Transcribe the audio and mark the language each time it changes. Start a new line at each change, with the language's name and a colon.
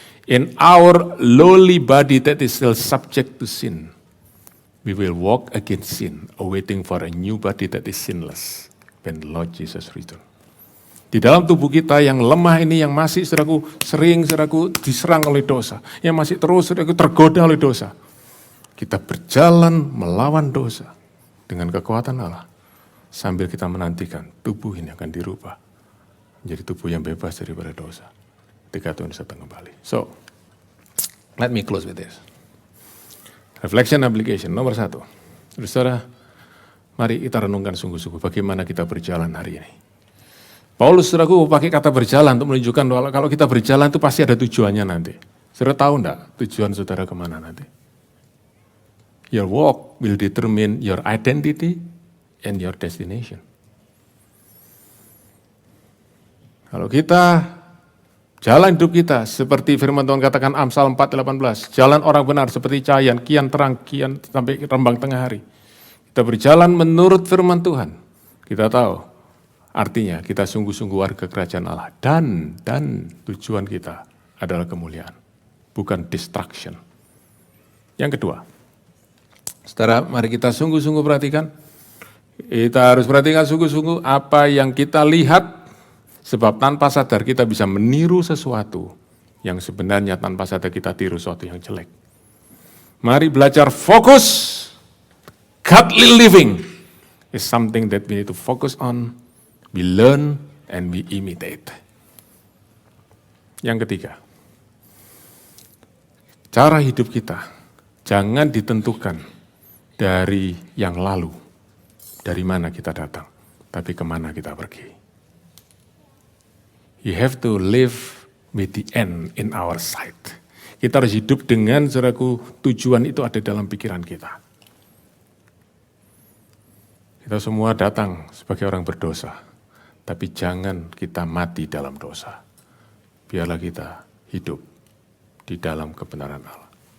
English: In our lowly body that is still subject to sin, we will walk against sin, awaiting for a new body that is sinless when the Lord Jesus return.
Indonesian: Di dalam tubuh kita yang lemah ini, yang masih sering diserang oleh dosa, yang masih terus tergoda oleh dosa. Kita berjalan melawan dosa dengan kekuatan Allah, sambil kita menantikan tubuh ini akan dirubah menjadi tubuh yang bebas daripada dosa. Ketika Tuhan datang kembali.
English: So, let me close with this. Reflection application,
Indonesian: nomor 1. Saudara, mari kita renungkan sungguh-sungguh bagaimana kita berjalan hari ini. Paulus, saudaraku, pakai kata berjalan untuk menunjukkan bahwa kalau kita berjalan itu pasti ada tujuannya nanti. Saudara tahu enggak tujuan saudara kemana nanti?
English: Your walk will determine your identity and your destination.
Indonesian: Kalau kita jalan hidup kita seperti firman Tuhan katakan Amsal 4:18, jalan orang benar seperti cahaya, kian terang, kian sampai rembang tengah hari. Kita berjalan menurut firman Tuhan. Kita tahu artinya kita sungguh-sungguh warga kerajaan Allah. Dan tujuan kita adalah kemuliaan, bukan distraction. Yang kedua, saudara, mari kita sungguh-sungguh perhatikan. Kita harus perhatikan sungguh-sungguh apa yang kita lihat, sebab tanpa sadar kita bisa meniru sesuatu yang sebenarnya tanpa sadar kita tiru sesuatu yang jelek. Mari belajar fokus.
English: Godly living is something that we need to focus on. We learn and we imitate.
Indonesian: Yang ketiga, cara hidup kita jangan ditentukan dari yang lalu, dari mana kita datang, tapi kemana kita pergi.
English: You have to live with the end in our sight.
Indonesian: Kita harus hidup dengan, saudaraku, tujuan itu ada dalam pikiran kita. Kita semua datang sebagai orang berdosa. Tapi jangan kita mati dalam dosa. Biarlah kita hidup di dalam kebenaran Allah.